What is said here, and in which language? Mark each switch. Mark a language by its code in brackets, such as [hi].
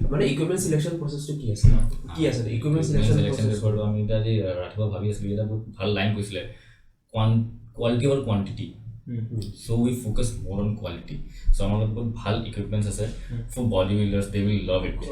[as] মানে equipment selection প্ৰসেছটো কি আছে ইকুইপমেন্ট সিলেকশন পেপাৰটো আমি এতিয়া আজি ৰাতিপুৱা ভাবি আছিলোঁ, এটা বহুত ভাল লাইন কৈছিলে, [en] Quality or quantity. So we focus more on quality. So [as] আমাৰ লগত বহুত ভাল ইকুইপমেণ্টছ আছে [en] for body builders, they will love it.